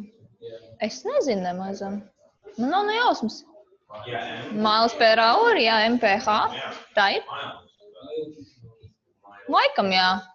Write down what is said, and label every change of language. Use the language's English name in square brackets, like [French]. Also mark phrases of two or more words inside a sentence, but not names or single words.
[Latvian] Es nezinu nemazam. Man nav nejausmas. [English] Miles per hour, [Latvian] jā, MPH. Tā ir? Laikam, jā.